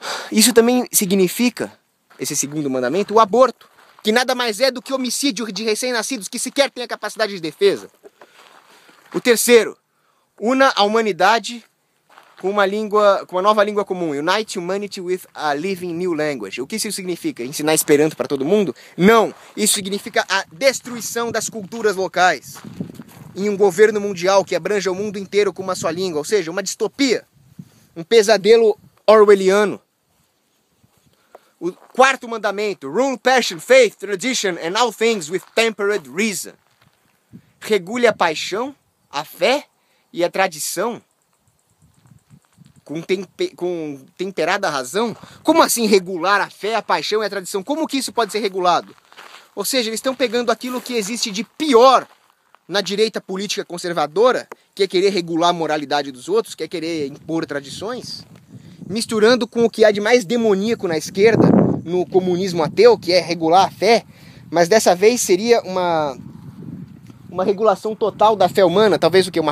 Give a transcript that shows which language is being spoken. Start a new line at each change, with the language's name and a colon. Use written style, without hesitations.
Portuguese: Isso também significa, esse segundo mandamento, o aborto. que nada mais é do que homicídio de recém-nascidos que sequer têm a capacidade de defesa. O terceiro, una a humanidade com uma nova língua comum.
English: Unite humanity with a living new language.
Portuguese: O que isso significa? Ensinar Esperanto para todo mundo? Não! Isso significa a destruição das culturas locais em um governo mundial que abranja o mundo inteiro com uma só língua. Ou seja, uma distopia. Um pesadelo orwelliano. O quarto mandamento.
English: Rule passion, faith, tradition and all things with temperate reason.
Portuguese: Regule a paixão, a fé e a tradição com temperada razão? Como assim regular a fé, a paixão e a tradição? Como que isso pode ser regulado? Ou seja, eles estão pegando aquilo que existe de pior na direita política conservadora, que é querer regular a moralidade dos outros, que é querer impor tradições, misturando com o que há de mais demoníaco na esquerda, no comunismo ateu, que é regular a fé, mas dessa vez seria uma regulação total da fé humana, talvez o que?